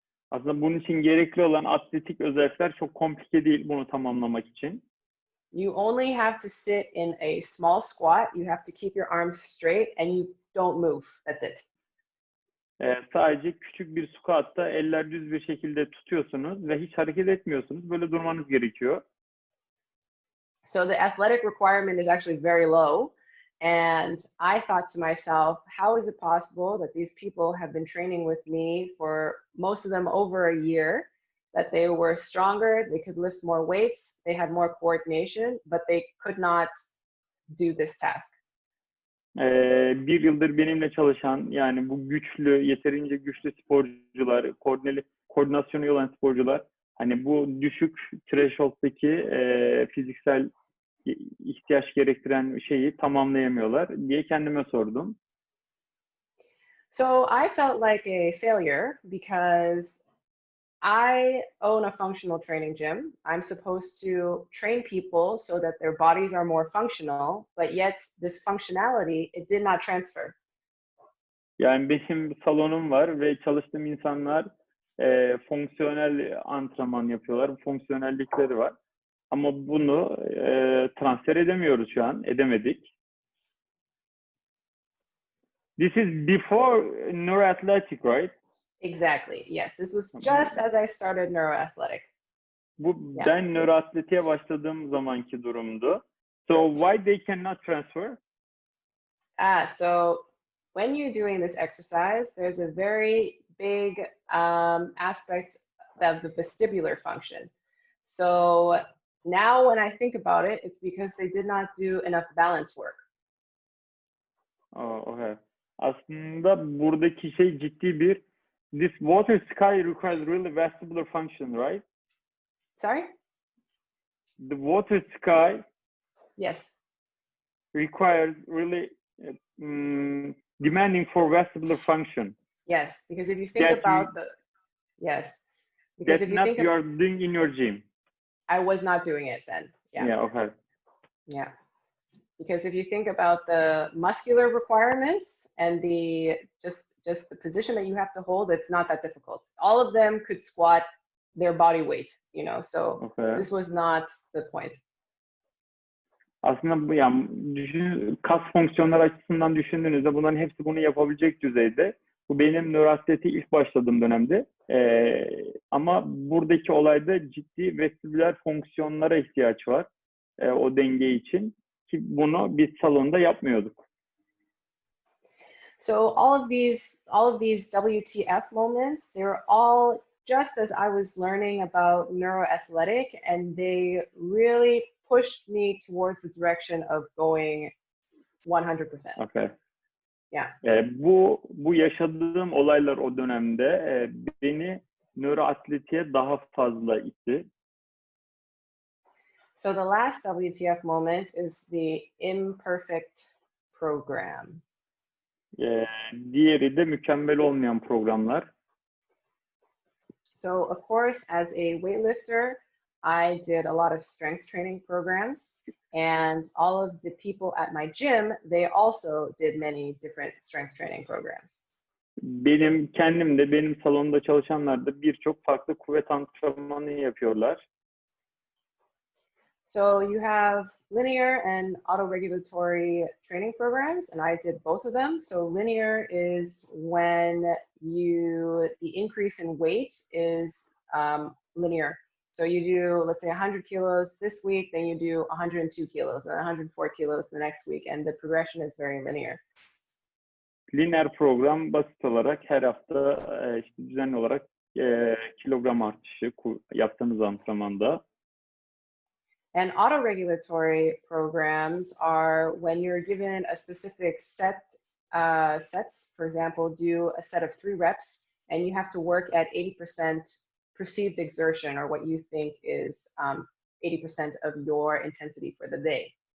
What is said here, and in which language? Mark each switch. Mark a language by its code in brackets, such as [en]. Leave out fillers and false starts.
[tr] Aslında bunun için gerekli olan atletik özellikler çok komplike değil bunu tamamlamak için. [en] You only have to sit in a small squat. You have to keep your arms straight and you don't move. That's it. [tr] Sadece küçük bir squat'ta eller düz bir şekilde tutuyorsunuz ve hiç hareket etmiyorsunuz. Böyle durmanız gerekiyor. [en] So the athletic requirement is actually very low. And I thought to myself, how is it possible that these people have been training with me for most of them over a year, that they were stronger, they could lift more weights, they had more coordination, but they could not do this task. [tr] Bir yıldır benimle çalışan, yani bu güçlü, yeterince güçlü sporcular, koordinasyonu iyi olan sporcular, hani bu düşük threshold'daki fiziksel ihtiyaç gerektiren şeyi tamamlayamıyorlar diye kendime sordum. [en] So I felt like a failure because I own a functional training gym. I'm supposed to train people so that their bodies are more functional, but yet this functionality, it did not transfer. [tr] Yani benim salonum var ve çalıştığım insanlar fonksiyonel antrenman yapıyorlar. Fonksiyonellikleri var. Ama bunu transfer edemiyoruz şu an. Edemedik. [en] This is before Nöro-Atletik, right? Exactly. Yes, this was just as I started Nöro-Atletik. [tr] Bu ben Nöro-Atletik'e başladığım zamanki durumdu. [en] So why they cannot transfer? So when you're doing this exercise, there's a very big aspect of the vestibular function. So now when I think about it, it's because they did not do enough balance work. Oh, okay. [tr] Aslında buradaki şey ciddi bir [en] this water ski requires really vestibular function, right? Sorry? The water ski Yes. requires really demanding for vestibular function. Yes, because if you think about because if you think you are doing in your gym. I was not doing it then. Yeah, okay. Yeah. Because if you think about the muscular requirements and the just the position that you have to hold, it's not that difficult. All of them could squat their body weight, you know, so this was not the point. [tr] Aslında bu yani kas fonksiyonları açısından düşündüğünüzde bunların hepsi bunu yapabilecek düzeyde. Bu benim nöroatletiğe ilk başladığım dönemde. Ama buradaki olayda ciddi vestibüler fonksiyonlara ihtiyaç var. O denge için. Ki bunu biz salonda yapmıyorduk. [en] So all of these WTF moments, they were all just as I was learning about neuroathletic, and they really pushed me towards the direction of going 100%. Okay. Yeah. [tr] Bu yaşadığım olaylar o dönemde beni nöroatletiğe daha fazla itti. [en] So the last WTF moment is the Imperfect Program. [tr] Diğeri de mükemmel olmayan programlar. [en] So of course, as a weightlifter, I did a lot of strength training programs, and all of the people at my gym, they also did many different strength training programs. [tr] Benim salonda çalışanlar da birçok farklı kuvvet antrenmanı yapıyorlar. [en] So you have linear and autoregulatory training programs, and I did both of them. So linear is when the increase in weight is linear. So you do, let's say 100 kilos this week, then you do 102 kilos and 104 kilos the next week, and the progression is very linear. [tr] Lineer program basit olarak her hafta işte düzenli olarak kilogram artışı yaptığınız antrenmanda. [en] And autoregulatory programs are when you're given a specific sets. For example, do a set of 3 reps, and you have to work at 80% perceived exertion, or what you think is 80% of your intensity for the day.